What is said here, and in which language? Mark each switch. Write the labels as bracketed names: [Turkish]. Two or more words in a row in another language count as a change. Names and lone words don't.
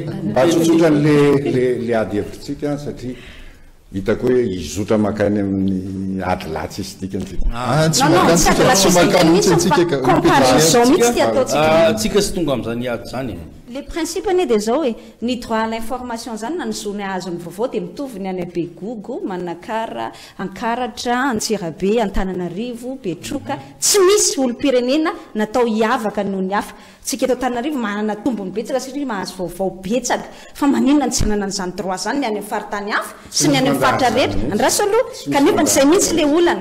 [Malagasy] mba tsotsotra le ady hevitsika satria hitako hoe izotra makany amin'ny ady latsy izy tsika sy tonga am'zany ady zany [French] le principe [Malagasy] ane de zao hoe ny [French] droit à l'information [Malagasy] zany na ny zony azony vaovao de mitovy ny any Begogo, Manakara, Ankaratra, Antsirabe, Antananarivo, Betroka tsy misy olo-pirenena natao hiavaka noho ny hafa tsika eto Antananarivo manana tombony betsaka satria mahazo vaovao betsaka fa maninona ny tsenana n'izany droit zany ny any amin'ny faritany hafa sy ny any amin'ny faritra rehetra andraso aloha kanefa n'izay mihitsy le olana